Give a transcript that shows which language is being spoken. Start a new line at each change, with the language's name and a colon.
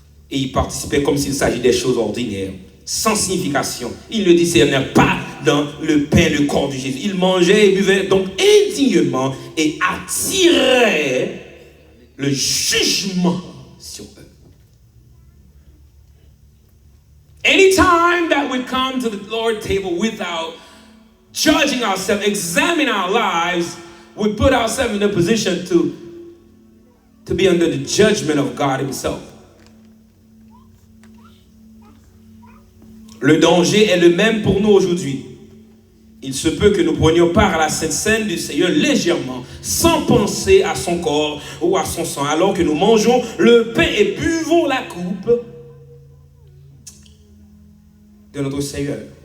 French: Et ils participaient comme s'il s'agit des choses ordinaires, sans signification. Ils ne discernaient pas dans le pain, le corps de Jésus. Ils mangeaient et buvaient donc indignement et attiraient le jugement sur eux.
English: Anytime that we come to the Lord's table without judging ourselves, examining our lives, we put ourselves in a position to be under the judgment of God Himself.
French: Le danger est le même pour nous aujourd'hui. Il se peut que nous prenions part à la Sainte Seine du Seigneur légèrement, sans penser à son corps ou à son sang, alors que nous mangeons le pain et buvons la coupe de notre Seigneur.